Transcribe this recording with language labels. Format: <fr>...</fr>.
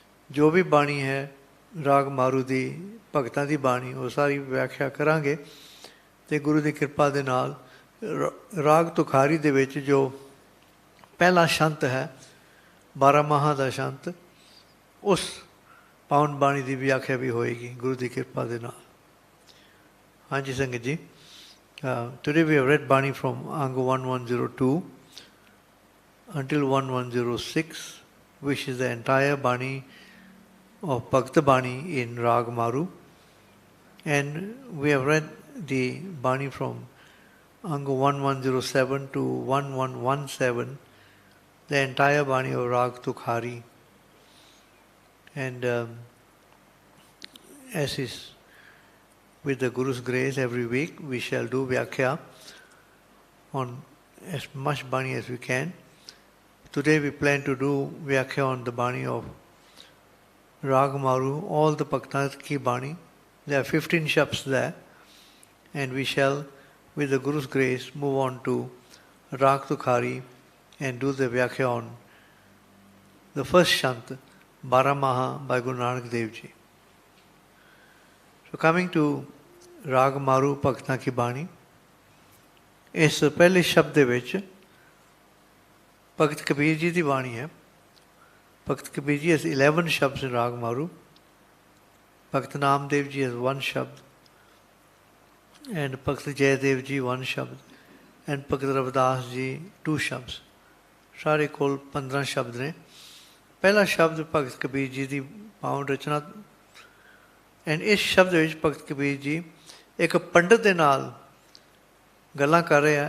<pa>ਜੋ ਵੀ ਬਾਣੀ ਹੈ ਰਾਗ ਮਾਰੂ ਦੀ ਭਗਤਾਂ ਦੀ ਬਾਣੀ, ਉਹ ਸਾਰੀ ਵਿਆਖਿਆ ਕਰਾਂਗੇ ਅਤੇ ਗੁਰੂ ਦੀ ਕਿਰਪਾ ਦੇ ਨਾਲ ਰਾਗ ਤੁਖਾਰੀ ਦੇ ਵਿੱਚ ਜੋ ਪਹਿਲਾ ਸ਼ੰਤ ਹੈ 12 ਮਾਹਾਂ ਦਾ ਸ਼ੰਤ, ਉਸ ਪਾਵਨ ਬਾਣੀ ਦੀ ਵਿਆਖਿਆ ਵੀ ਹੋਏਗੀ ਗੁਰੂ ਦੀ ਕਿਰਪਾ ਦੇ ਨਾਲ। ਹਾਂਜੀ ਸੰਗਤ ਜੀ,</pa> <en>today we have read Bani from Ang 1102 until 1106, which is the entire Bani of Bhakt Bani in Raag Maru, and we have read the Bani from Ang 1107 to 1117, the entire Bani of Raag Tukhari, and as is with the Guru's grace, every week we shall do Viakhia on as much Bani as we can. Today we plan to do Viakhia on the Bani of Raag Maru, all the Bhaktas ki Bani. There are 15 shabds there, and we shall, with the Guru's grace, move on to Raag Tukhari and do the Viakhya on the first shant, Baramaha by Guru Nanak Dev Ji. So coming to Raag Maru Bhaktan ki Bani,</en> <pa>ਇਸ ਪਹਿਲੇ ਸ਼ਬਦ ਦੇ ਵਿੱਚ ਭਗਤ ਕਬੀਰ ਜੀ ਦੀ ਬਾਣੀ ਹੈ।</pa> <en>Bhagat Kabir ji has 11 shabad in Raag Maru. Bhagat Namdev ji has 1 shabad, and Bhagat Jaidev ji 1 shabad, and Bhagat Ravidas ji 2 shabad.</en> <pa>ਸਾਰੇ ਕੋਲ 15 ਸ਼ਬਦ ਨੇ। ਪਹਿਲਾ ਸ਼ਬਦ ਭਗਤ ਕਬੀਰ ਜੀ ਦੀ ਪਾਵਨ ਰਚਨਾ, ਐਂਡ ਇਸ ਸ਼ਬਦ ਵਿੱਚ ਭਗਤ ਕਬੀਰ ਜੀ ਇੱਕ ਪੰਡਤ ਦੇ ਨਾਲ ਗੱਲਾਂ ਕਰ ਰਹੇ ਆ।</pa>